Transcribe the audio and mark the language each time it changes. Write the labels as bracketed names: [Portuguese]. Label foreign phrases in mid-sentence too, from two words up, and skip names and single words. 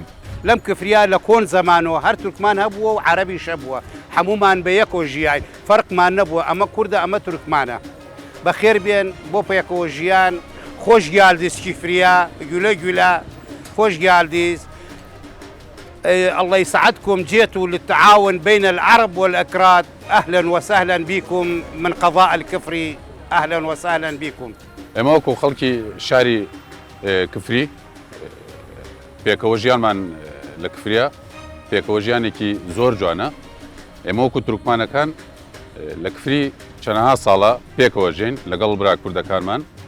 [Central Kurdish] لەم کفریا لە کۆن زەمانەوە هەر تورکمان هەبووە و عەرەبیش هەبووە هەمومان بە یەکۆ ژیان فەرقمان نەبووە ئەمە کووردە ئەمە تورکمانە بەخێر بێن بۆ پێکەوە ژیان [Turkish] Hoş geldiz Kifriya güle güle hoş geldiz [Arabic] الله يسعدكم جيتوا للتعاون بين العرب والأكراد. أهلا وسهلا بكم من قضاء الكفري، أهلا وسهلا بكم. [Central Kurdish] ئێمەوەکو خەڵکی شاری کفری پێکەوەژیانمان لە کفریە پێکەوەژیانێکی زۆر جوانە. ئێمەوەکو تورکمانەکان لە کفری چەندەها ساڵە پێکەوەژین لەگەڵ برا کوردەکانمان.